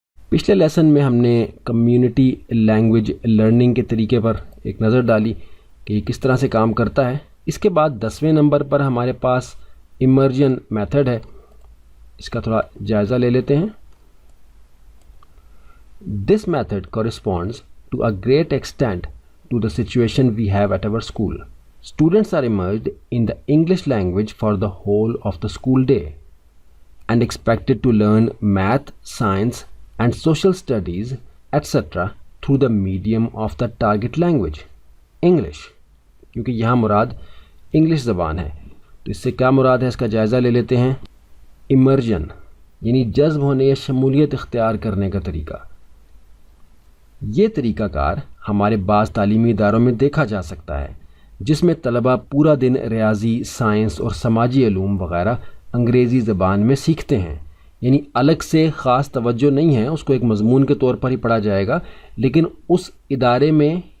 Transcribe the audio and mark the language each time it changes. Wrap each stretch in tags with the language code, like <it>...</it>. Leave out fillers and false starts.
<ur>پچھلے لیسن میں ہم نے کمیونٹی لینگویج لرننگ کے طریقے پر ایک نظر ڈالی کہ یہ کس طرح سے کام کرتا ہے۔ اس کے بعد 10ویں نمبر پر ہمارے پاس ایمرجن میتھڈ ہے، اس کا تھوڑا جائزہ لے لیتے ہیں۔</ur> <en>This method corresponds to a great extent to the situation we have at our school. Students are immersed in the English language for the whole of the school day and expected to learn math, science, and social studies, etc. through the medium of the target language, English.</en> <ur>کیونکہ یہاں مراد English زبان ہے، تو اس سے کیا مراد ہے اس کا جائزہ لے لیتے ہیں۔ ایمرجن یعنی جذب ہونے یا شمولیت اختیار کرنے کا طریقہ۔ یہ طریقہ کار ہمارے بعض تعلیمی اداروں میں دیکھا جا سکتا ہے جس میں طلبہ پورا دن ریاضی، سائنس اور سماجی علوم وغیرہ انگریزی زبان میں سیکھتے ہیں، یعنی الگ سے خاص توجہ نہیں ہے، اس کو ایک مضمون کے طور پر ہی پڑھا جائے گا، لیکن اس ادارے میں</ur>